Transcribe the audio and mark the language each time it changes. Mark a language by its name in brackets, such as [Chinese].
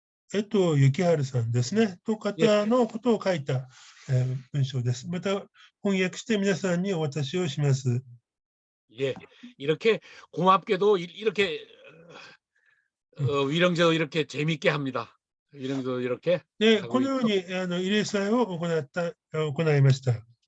[Japanese] 幸春さんですね。と方のことを書いた、文章です。また翻訳して皆さんにお渡しをします。 [Korean] 예, 이렇게 고맙게도 이렇게 위령제도 이렇게 재밌게 합니다. 위령제도 이렇게. [Japanese] で、このように慰霊祭を行いました。